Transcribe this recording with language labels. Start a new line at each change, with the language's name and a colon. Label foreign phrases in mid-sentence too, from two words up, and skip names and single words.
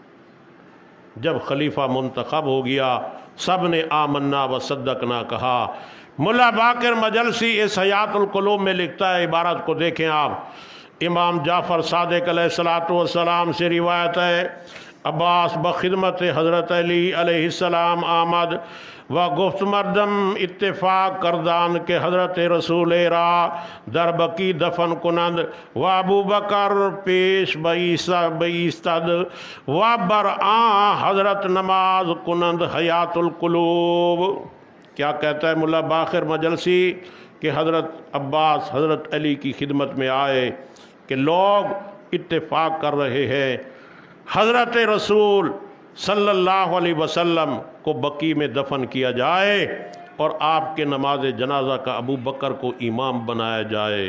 Urdu: جب خلیفہ منتخب ہو گیا سب نے
Arabic: آمنا و صدقنا
Urdu: کہا۔ ملا باقر مجلسی اس حیات القلوب میں لکھتا ہے، عبارت کو دیکھیں آپ، امام جعفر صادق علیہ الصلوۃ والسلام سے روایت ہے،
Persian: عباس بخدمت حضرت علی علیہ السلام آمد و گفت مردم اتفاق کردان کے حضرت رسول را در بقی دفن کنند و ابو بکر پیش بایستد و برآں حضرت نماز کنند حیات القلوب۔
Urdu: کیا کہتا ہے ملا باقر مجلسی کہ حضرت عباس حضرت علی کی خدمت میں آئے کہ لوگ اتفاق کر رہے ہیں حضرت رسول
Arabic: صلی اللہ علیہ وسلم
Urdu: کو بقی میں دفن کیا جائے اور آپ کے نماز جنازہ کا ابو بکر کو امام بنایا جائے۔